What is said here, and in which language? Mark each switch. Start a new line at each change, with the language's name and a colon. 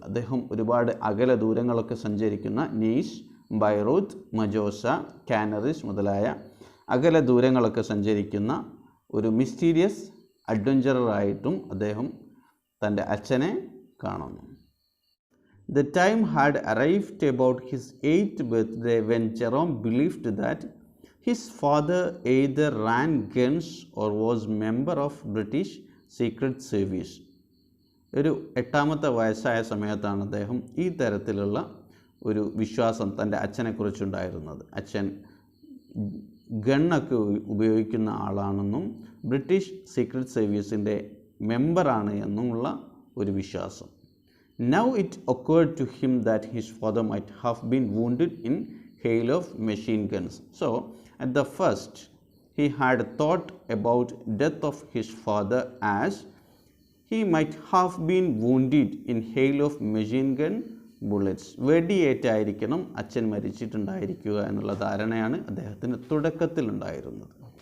Malayalam: അദ്ദേഹം ഒരുപാട് അകല ദൂരങ്ങളൊക്കെ സഞ്ചരിക്കുന്ന നീസ്, ബൈറൂത്ത്, മജോസ, കാനറീസ് മുതലായ അകല ദൂരങ്ങളൊക്കെ സഞ്ചരിക്കുന്ന ഒരു മിസ്റ്റീരിയസ് അഡ്വഞ്ചറർ ആയിട്ടും അദ്ദേഹം തൻ്റെ അച്ഛനെ കാണുന്നു.
English: The time had arrived about his 8th birthday when Jerome believed that his father either ran guns or was member of British Secret Service.
Malayalam: ഒരു 8ാമത്തെ വയസ്സായ സമയത്താണ് അദ്ദേഹം ഈ തരത്തിലുള്ള ഒരു വിശ്വാസം തൻ്റെ അച്ഛനെക്കുറിച്ചുണ്ടായിരുന്നത്. അച്ഛൻ ഗണ്ണൊക്കെ ഉപയോഗിക്കുന്ന ആളാണെന്നും ബ്രിട്ടീഷ് സീക്രട്ട് സർവീസിൻ്റെ മെമ്പറാണ് എന്നുമുള്ള ഒരു വിശ്വാസം.
English: Now it occurred to him that his father might have been wounded in hail of machine guns. So, at the first, he had thought about death of his father as he might have been wounded in hail of machine gun bullets.
Malayalam: വെടിയേറ്റായിരിക്കണം അച്ഛൻ മരിച്ചിട്ടുണ്ടായിരിക്കുക എന്നുള്ള ധാരണയാണ് അദ്ദേഹത്തിന് തുടക്കത്തിൽ ഉണ്ടായിരുന്നത്.